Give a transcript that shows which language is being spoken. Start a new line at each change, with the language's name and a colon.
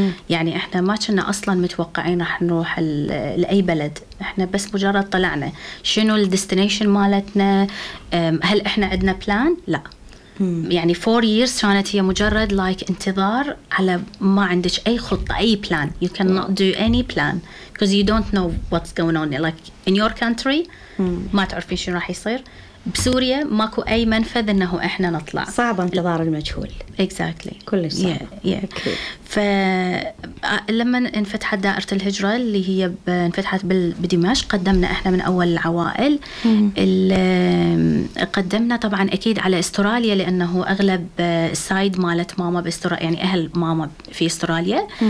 Arabic: يعني إحنا ما كنا أصلا متوقعين رح نروح لأي بلد، إحنا بس مجرد طلعنا شنو الديستنيشن مالتنا، هل إحنا عندنا بلان؟ لا. يعني
English: 4 years
Arabic: كانت هي مجرد انتظار على ما عندك أي خطة أي بلان.
English: You cannot do any plan because you don't know what's going on like in your country.
Arabic: ما تعرفين شنو راح يصير بسوريا، ماكو أي منفذ إنه إحنا نطلع. صعب انتظار المجهول.
English: Exactly.
Arabic: كلش صعب. فلما انفتحت دائرة الهجرة اللي هي انفتحت بدمشق قدمنا إحنا من أول العوائل اللي قدمنا طبعا أكيد على استراليا لأنه أغلب سايد مالت ماما باستراليا، يعني أهل ماما في استراليا.